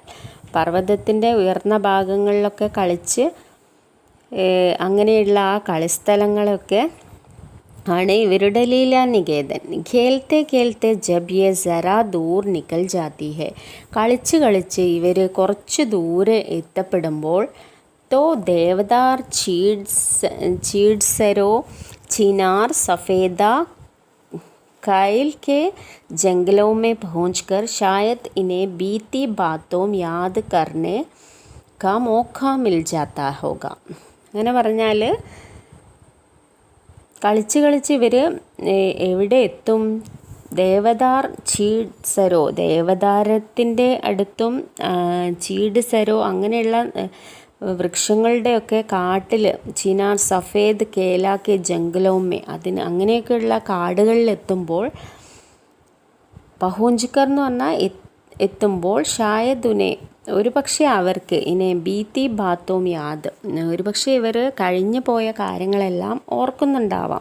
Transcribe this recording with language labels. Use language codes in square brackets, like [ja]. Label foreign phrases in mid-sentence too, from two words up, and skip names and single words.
[ml] പർവ്വതത്തിൻ്റെ ഉയർന്ന ഭാഗങ്ങളിലൊക്കെ കളിച്ച് അങ്ങനെയുള്ള ആ കളിസ്ഥലങ്ങളൊക്കെ ആണ് ഇവരുടെ ലീലാനികേതൻ. [hi] खेलते खेलते जब ये ज़रा दूर निकल जाती है, [ml] കളിച്ച് കളിച്ച് ഇവർ കുറച്ച് ദൂരെ എത്തപ്പെടുമ്പോൾ [hi] तो देवदार चीड़ सरो चिनार सफ़ेदा कैल के जंगलों में पहुंचकर शायद इन्हें बीती बातों याद करने का मौका मिल जाता होगा. [ml] അങ്ങനെ പറഞ്ഞാൽ കളിച്ച് കളിച്ച് ഇവർ എവിടെ എത്തും? [hi] देवदार चीड़ सरो, [ml] ദേവദാരത്തിൻ്റെ അടുത്തും [hi] चीड़ सरो [ml] അങ്ങനെയുള്ള വൃക്ഷങ്ങളുടെയൊക്കെ കാട്ടിൽ, [hi] चिनार सफ़ेद कैल के जंगलोंमें, [ml] അങ്ങനെയൊക്കെയുള്ള കാടുകളിലെത്തുമ്പോൾ, പഹൂഞ്ചിക്കർ എന്ന് പറഞ്ഞാൽ എത്തുമ്പോൾ, ഷായദുനെ ഒരു പക്ഷേ അവർക്ക്, [hi] इन्हें बीती बातों याद, [ml] ഒരു പക്ഷേ ഇവർ കഴിഞ്ഞു പോയ കാര്യങ്ങളെല്ലാം ഓർക്കുന്നുണ്ടാവാം.